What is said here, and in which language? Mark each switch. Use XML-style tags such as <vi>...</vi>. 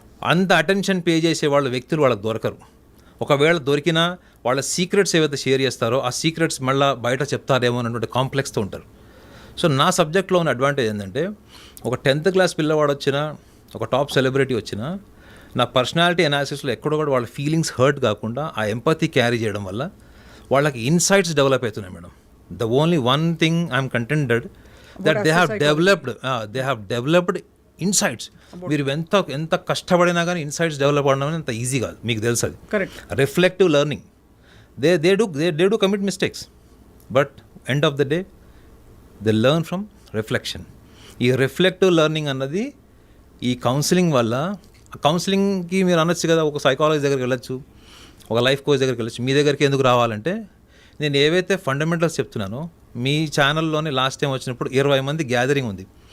<te>అంత attention pay చేసే వాళ్ళ వ్యక్తులు వాళ్ళకి దొరకరు. ఒకవేళ దొరికినా వాళ్ళ సీక్రెట్స్ ఏవైతే షేర్ చేస్తారో ఆ సీక్రెట్స్ మళ్ళీ బయట చెప్తారేమో అన్నటువంటి కాంప్లెక్స్తో ఉంటారు. సో నా సబ్జెక్ట్లో ఉన్న అడ్వాంటేజ్ ఏంటంటే ఒక 10th క్లాస్ పిల్లవాడు వచ్చినా, ఒక టాప్ సెలబ్రిటీ వచ్చినా, నా పర్సనాలిటీ అనాలిసిస్లో ఎక్కడో కూడా వాళ్ళ ఫీలింగ్స్ హర్ట్ కాకుండా ఆ ఎంపతి క్యారీ చేయడం వల్ల వాళ్ళకి ఇన్సైట్స్ డెవలప్ అవుతున్నాయి madam.</te> <en>The only one thing I'm contented that they have developed insights.</en> <te>మీరు ఎంత కష్టపడినా కానీ ఇన్సైట్స్ డెవలప్ అవ్వడం అంత ఈజీ కాదు, మీకు తెలుసు అది. Correct.</te> <en>Reflective learning, they do commit mistakes, but end of the day they learn from reflection.</en> <te>ఈ రిఫ్లెక్టివ్ లెర్నింగ్ అన్నది ఈ కౌన్సిలింగ్ వల్ల, కౌన్సిలింగ్కి మీరు అనొచ్చు కదా ఒక సైకాలజీ దగ్గరికి వెళ్ళొచ్చు, ఒక లైఫ్ కోచ్ దగ్గరికి వెళ్ళొచ్చు, మీ దగ్గరికి ఎందుకు రావాలంటే నేను ఏవైతే ఫండమెంటల్స్ చెప్తున్నానో మీ ఛానల్లోనే లాస్ట్ టైం వచ్చినప్పుడు 20 మంది గ్యాదరింగ్ ఉంది.</te>